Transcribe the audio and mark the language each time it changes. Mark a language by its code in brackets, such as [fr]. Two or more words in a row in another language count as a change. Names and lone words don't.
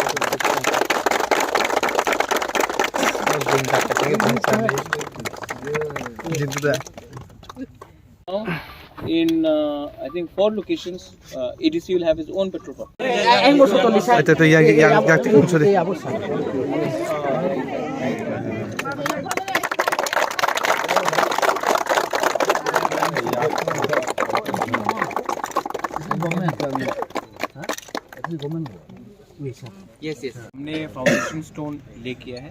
[en] in I think 4 locations EDC will have its own petrol pump. [id] itu yang sudah [hi] यस हमने [en] foundation stone [hi] ले किया है।